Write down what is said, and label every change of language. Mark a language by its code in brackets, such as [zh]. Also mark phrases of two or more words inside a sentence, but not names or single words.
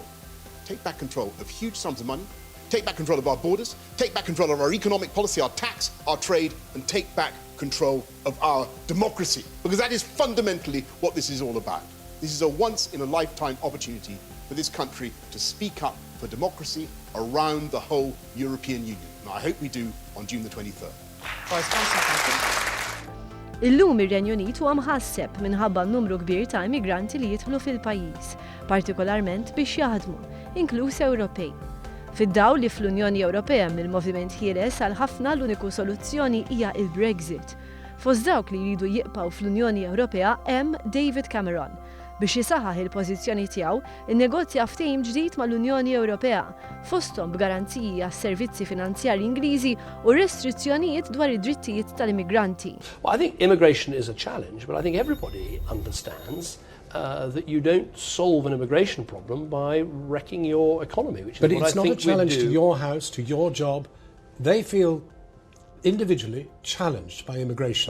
[en] Take back control of huge sums of money, take back control of our borders, take back control of our economic policy, our tax, our trade, and take back control of our democracy. Because that is fundamentally what this is all about. This is a once-in-a-lifetime opportunity for this country to speak up for democracy around the whole European Union. And I hope we do on June the 23rd. [mt] Illum ir-Renju Unit huwa mħasseb minħabba n-numru kbir ta' immigranti li jidħlu fil-pajjiż, partikolarment biex jaħdmu, inkluż Ewropej. Fid-dawl li fl-Unjoni Ewropea mill-moviment ħieles għal ħafna l-uniku soluzzjoni hija il-Brexit. Fost dawk li jridu jibqgħu fl-Unjoni Ewropea hemm David Cameron biex jisaħħaħ il-pożizzjoni tiegħu innegozja ftehim ġdid mal-Unjoni Ewropea fosthom b'garanziji għas-servizzi finanzjarji Ingliżi u restrizzjonijiet dwar id-drittijiet tal-immigranti. [en] Well, I think immigration is a challenge, but I think everybody understands that you don't solve an immigration problem by wrecking your economy, which is what I think we do. But it's not a challenge to your house, to your job. They feel individually challenged by immigration.